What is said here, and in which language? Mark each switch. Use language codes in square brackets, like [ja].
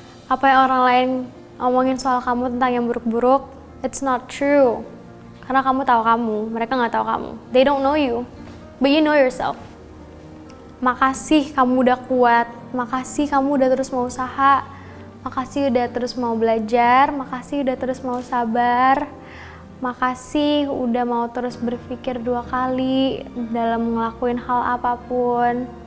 [id] Apa yang orang lain ngomongin soal kamu tentang yang buruk-buruk, [en] it's not true. [id] Karena kamu tahu kamu, mereka nggak tahu kamu. [en] They don't know you, but you know yourself. [id] Makasih kamu udah kuat. Makasih kamu udah terus mau usaha. Makasih udah terus mau belajar, makasih udah terus mau sabar, makasih udah mau terus berpikir 2 kali dalam ngelakuin hal apapun.